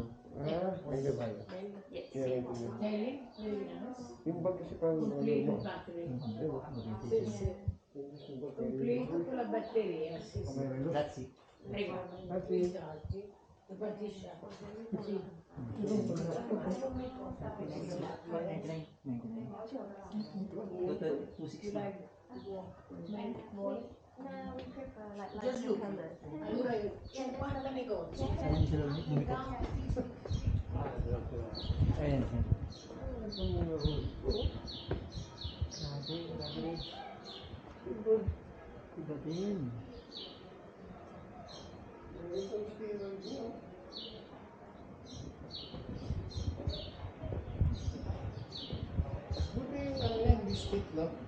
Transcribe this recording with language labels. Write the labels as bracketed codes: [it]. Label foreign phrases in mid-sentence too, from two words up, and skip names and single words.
[tl] May gabay. Yan ito yun. Yung bag kasi parang ano mo. [it] Completo con la batteria, sì, sì. [en] That's it. [it] Prego. [en] Just look. [it] Allora io, 50 negozi. [tl] Ayan sila lumikot. Ayan siya. Grabe. Iba din. Buti yung ano yan, biscuit, no?